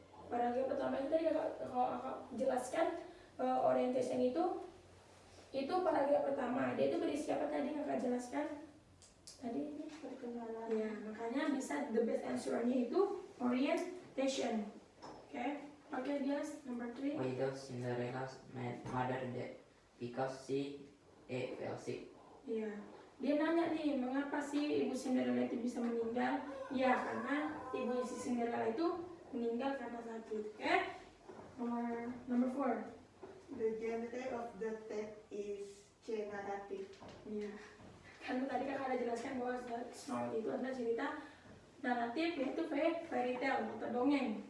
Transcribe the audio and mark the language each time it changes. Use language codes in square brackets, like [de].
[id] Paragraf pertama itu tadi kalau kakak jelaskan orientation itu paragraf pertama. Dia itu berisi apa tadi kakak jelaskan? Tadi Perkenalan. ya, makanya bisa [en] the best answer- [id] nya itu orientation. [en] Oke, Dias, number 3. Why does Cinderella's mother died? Because she fell sick. [id] Iya. Dia nanya nih, mengapa sih ibu Cinderella itu bisa meninggal? Ya, karena ibu si Cinderella itu meninggal karena sakit. [en] Number 4. The genre of the text is C. Narrative. [id] Iya. Kan tadi kakak ada jelaskan bahwa Snow White itu adalah cerita naratif, yaitu [en] fairy tale [id] atau dongeng.